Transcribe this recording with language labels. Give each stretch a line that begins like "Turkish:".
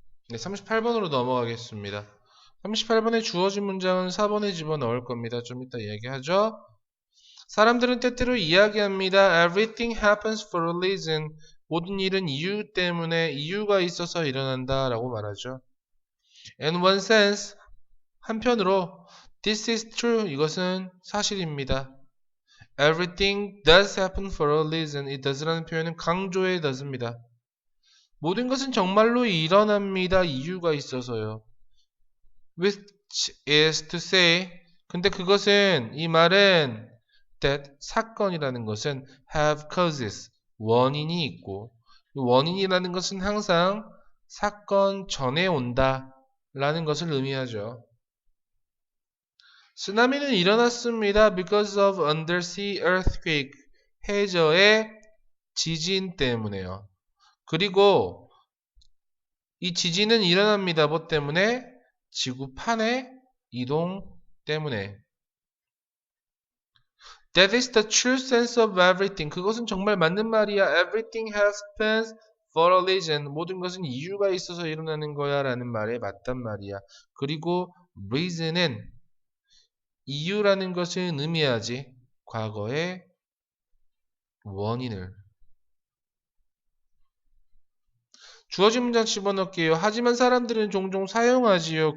Korean: 네, 38번으로 넘어가겠습니다. 38번에 주어진 문장은 4번에 집어넣을 겁니다. 좀 이따 얘기하죠. 사람들은 때때로 이야기합니다.
English: Everything happens for a reason.
Korean: 모든 일은 이유 때문에, 이유가 있어서 일어난다 라고 말하죠.
English: In one sense,
Korean: 한편으로
English: this is true.
Korean: 이것은 사실입니다.
English: Everything does happen for a reason.
Korean: 이 does라는 표현은 강조의 does입니다. 모든 것은 정말로 일어납니다. 이유가 있어서요.
English: Which is to say,
Korean: 근데 그것은 이 말은 that 사건이라는 것은
English: have causes
Korean: 원인이 있고 원인이라는 것은 항상 사건 전에 온다 라는 것을 의미하죠. 쓰나미는 일어났습니다.
English: because of undersea earthquake
Korean: 해저의 지진 때문에요. 그리고 이 지진은 일어납니다. 뭐 때문에? 지구판의 이동 때문에.
English: That is the true sense of everything.
Korean: 그것은 정말 맞는 말이야.
English: Everything happens for a reason.
Korean: 모든 것은 이유가 있어서 일어나는 거야 라는 말에 맞단 말이야. 그리고 reason은 이유라는 것을 의미하지. 과거의 원인을. 주어진 문장 집어넣을게요. 하지만 사람들은 종종 사용하지요.